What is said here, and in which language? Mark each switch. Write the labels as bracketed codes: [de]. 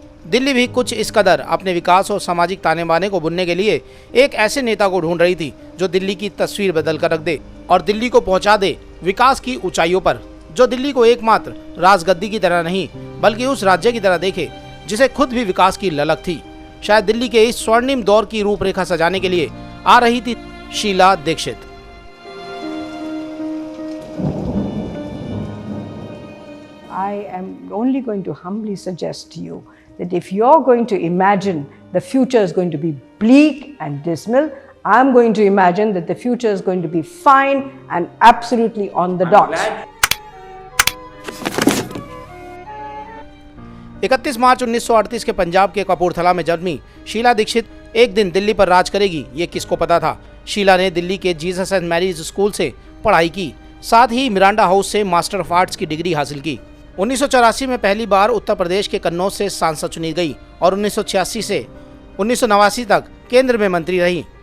[hi] दिल्ली भी कुछ इस कदर अपने विकास और सामाजिक ताने बाने को बुनने के लिए एक ऐसे नेता को ढूंढ रही थी जो दिल्ली की तस्वीर बदल कर रख दे और दिल्ली को पहुंचा दे विकास की ऊंचाइयों पर, जो दिल्ली को एकमात्र राजगद्दी की तरह नहीं बल्कि उस राज्य की तरह देखे जिसे खुद भी विकास की ललक थी। शायद दिल्ली के इस स्वर्णिम दौर की रूपरेखा सजाने के लिए आ रही थी Sheila Dikshit. [en] I am only going to humbly suggest to you that if you're going to imagine the future is going to be bleak and dismal, I'm going to imagine that the future is going to be fine and absolutely on the dot. [hi] 31 मार्च 1938 के पंजाब के कपूरथला में जन्मी शीला दीक्षित एक दिन दिल्ली पर राज करेगी, ये किसको पता था। शीला ने दिल्ली के जीसस एंड मैरीज स्कूल से पढ़ाई की, साथ ही मिरांडा हाउस से मास्टर ऑफ आर्ट्स की डिग्री हासिल की। 1984 में पहली बार उत्तर प्रदेश के कन्नौज से सांसद चुनी गई और 1986 से 1989 तक केंद्र में मंत्री रही।